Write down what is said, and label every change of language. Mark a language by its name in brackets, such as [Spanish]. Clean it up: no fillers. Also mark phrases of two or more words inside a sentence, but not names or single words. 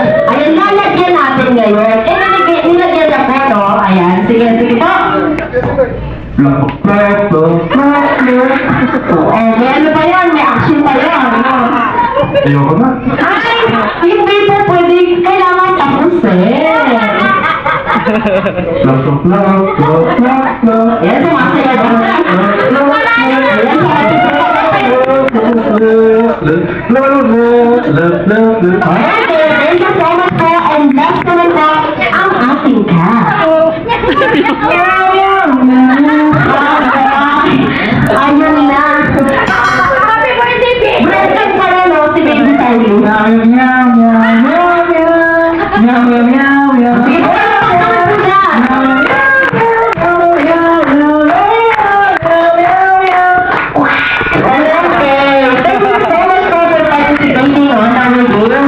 [Filipino] Ayan, lalagyan natin ngayon. Nilagyan na po, no? Ayan, sige, sige po. Plak, plak, plak, plak, plak. Oh, may ano pa yan? May action pa yan. Ayoko na. Ay, hindi po pwede. Kailangan tapos eh. Plak, plak, plak, plak, plak, plak. Ayan, sumasaya po. Ayan, [English] okay, thank you so much po. And next [Filipino] naman po, ang ating cat. Ayun na. [English] Happy birthday, babe! [Filipino] Breakfast pa rin, no? Si Baby Sally. Sige po, naman po dyan. [English] Okay, thank you so much po for participating on our game.